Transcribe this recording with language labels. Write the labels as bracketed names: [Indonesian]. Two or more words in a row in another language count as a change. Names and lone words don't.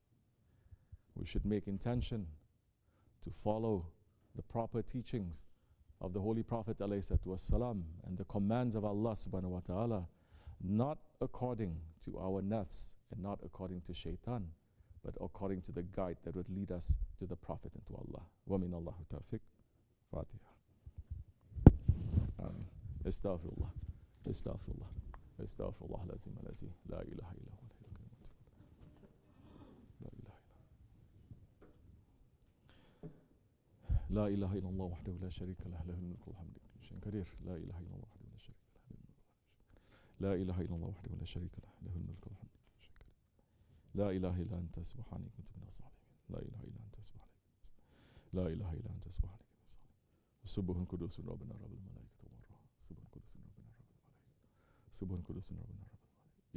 [English] We should make intention to follow the proper teachings of the Holy Prophet ﷺ and the commands of Allah [Arabic] سبحانه وتعالى, [English] not according to our nafs and not according to shaitan, but according to the guide that would lead us to the Prophet and to Allah. [Arabic] ومن الله التوفيق. الفاتحة. آمين. أستغفر الله. أستغفر الله. أستغفر الله العظيم الذي. لا إله إلا هو الحي القيوم. لا إله إلا. لا إله إلا الله وحده لا شريك له، له الملك والحمد كل شيء قدير. لا إله إلا الله وحده لا شريك له، له الملك والحمد. لا إله إلا الله وحده لا شريك له، له الملك والحمد. لا إله إلا أنت سبحانك كنت من الظالمين. لا إله إلا أنت سبحانك. لا إله إلا أنت سبحانك كنت من الظالمين. سبح قدوس ربنا رب الملائكة والروح. سبح قدوس ربنا رب الملائكة. سبح قدوس ربنا رب الملائكة.